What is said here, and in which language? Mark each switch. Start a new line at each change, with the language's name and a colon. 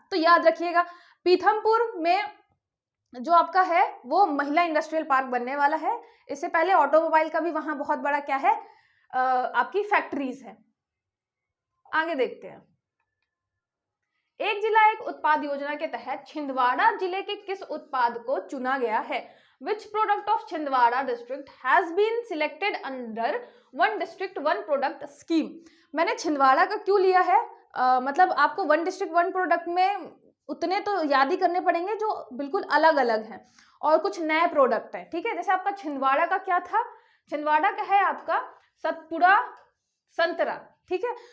Hindi: तो याद रखिएगा पीथमपुर में जो आपका है वो महिला इंडस्ट्रियल पार्क बनने वाला है। इससे पहले ऑटोमोबाइल का भी वहां बहुत बड़ा क्या है, आपकी फैक्ट्रीज है। आगे देखते हैं, एक जिला एक उत्पाद योजना के तहत छिंदवाड़ा जिले के किस उत्पाद को चुना गया है?
English: Which product of Chhindwara district has been selected under one district one product scheme?
Hindi: मैंने छिंदवाड़ा का क्यों लिया है, मतलब आपको वन डिस्ट्रिक्ट वन प्रोडक्ट में उतने तो याद ही करने पड़ेंगे जो बिल्कुल अलग अलग हैं और कुछ नए प्रोडक्ट हैं, ठीक है। जैसे आपका छिंदवाड़ा का क्या था, छिंदवाड़ा का है आपका सतपुड़ा संतरा, ठीक है।